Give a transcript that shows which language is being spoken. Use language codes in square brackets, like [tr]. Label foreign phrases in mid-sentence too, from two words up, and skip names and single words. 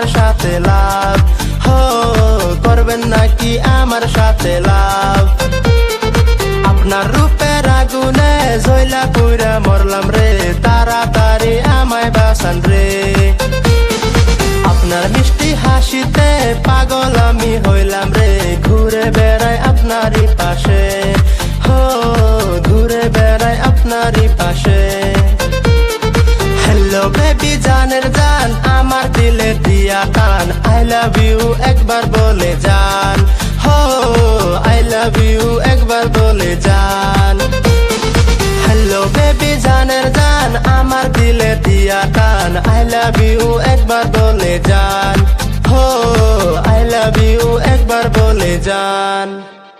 [bn] সাথে লাভ হো করবেন নাকি আমার সাথে লাভ আপনার রূপের আগুনে জ্বলা পুরা মরলাম রে তাড়াতাড়ি আমায় বাঁচান রে আপনার মিষ্টি হাসিতে পাগল আমি হইলাম রে ঘুরে বেড়াই আপনারই পাশে হো ঘুরে বেড়াই আপনারই পাশে [en] hello baby [bn] জানের জান আমার দিলে দিয়া টান [en] I love you [bn] এক বার বলে জান হো [en] I love you [bn] এক বার বলে জান [en] hello baby [bn] জানের জান আমার দিলে দিয়া টান [en] I love you [bn] এক বার বলে জান হো [en] I love you [bn] এক বার বলে জান।